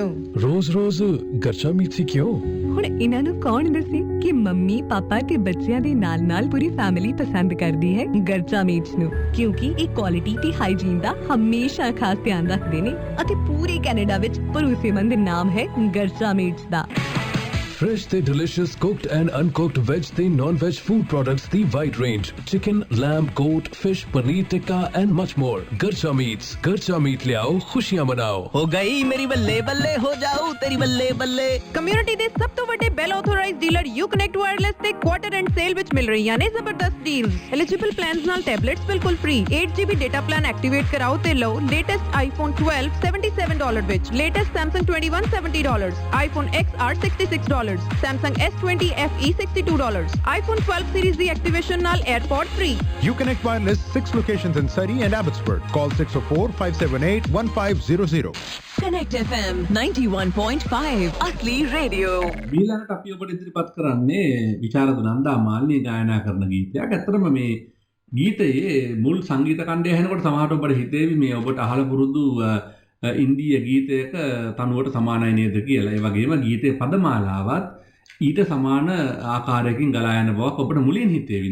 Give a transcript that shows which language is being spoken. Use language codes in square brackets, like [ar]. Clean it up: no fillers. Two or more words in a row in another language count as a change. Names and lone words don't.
[pa] ਰੋਜ਼ ਗਰਚਾ ਮੀਟ ਸੀ ਕਿਉਂ ਹੁਣ ਇਹਨਾਂ ਨੂੰ ਕੌਣ ਦੱਸੇ ਕਿ ਮੰਮੀ ਪਾਪਾ ਤੇ ਬੱਚਿਆਂ ਦੇ ਨਾਲ ਪੂਰੀ ਫੈਮਿਲੀ ਪਸੰਦ ਕਰਦੀ ਹੈ ਗਰਜਾ ਮੀਟਸ ਨੂੰ ਕਿਉਂਕਿ ਇਹ [en] quality te hygiene [pa] ਦਾ ਹਮੇਸ਼ਾ ਖਾਸ ਧਿਆਨ ਰੱਖਦੇ ਨੇ ਅਤੇ ਪੂਰੇ ਕੈਨੇਡਾ ਵਿੱਚ ਭਰੋਸੇਮੰਦ ਨਾਮ ਹੈ ਗਰਜਾ ਮੀਟਸ ਦਾ [en] fresh te delicious cooked and uncooked veg te non veg food products di wide range chicken lamb goat fish paneer tikka and much more Garcha Meat [hi] ले आओ खुशियां मनाओ हो गई मेरी बल्ले बल्ले हो जाऊं तेरी बल्ले बल्ले [pa] ਕਮਿਊਨਿਟੀ ਦੇ ਸਭ ਤੋਂ ਵੱਡੇ [en] Bell authorized dealer U Connect Wireless [pa] ਤੇ [en] quarter end sale [pa] ਵਿੱਚ ਮਿਲ ਰਹੀਆਂ ਨੇ ਜ਼ਬਰਦਸਤ [en] deals eligible plans [pa] ਨਾਲ ਟੈਬਲੇਟਸ ਬਿਲਕੁਲ [en] free 8GB data plan activate [pa] ਕਰਾਓ ਤੇ ਲਓ [en] latest iPhone 12 [pa] $77 ਵਿੱਚ [en] latest Samsung 21 [pa] $70 [en] iPhone XR [pa] $66 Samsung S20 FE $62 [en] iPhone 12 series [pa] ਦੀ ਐਕਟੀਵੇਸ਼ਨ ਨਾਲ [en] AirPod free Uconnect Wireless 6 locations in Surrey and Abbotsford. Call 604-578-1500. Connect FM [hi] 91.5 असली रेडियो [si] ඊළඟට අපි ඔබට ඉදිරිපත් කරන්නේ විචාරද නන්දා මාල්නී ගායනා කරන ගීතයක්. ඇත්තටම මේ ගීතයේ මුල් සංගීත කණ්ඩය ඇහෙනකොට සමහරට ඔබට හිතේවි මේ ඔබට අහලා පුරුදු ඉන්දීය ගීතයක තනුවට සමානයි නේද කියලා. ඒ වගේම ගීතයේ පදමාලාවත් ඊට සමාන ආකාරයකින් ගලා යන බවක් ඔබට මුලින් හිතේවි.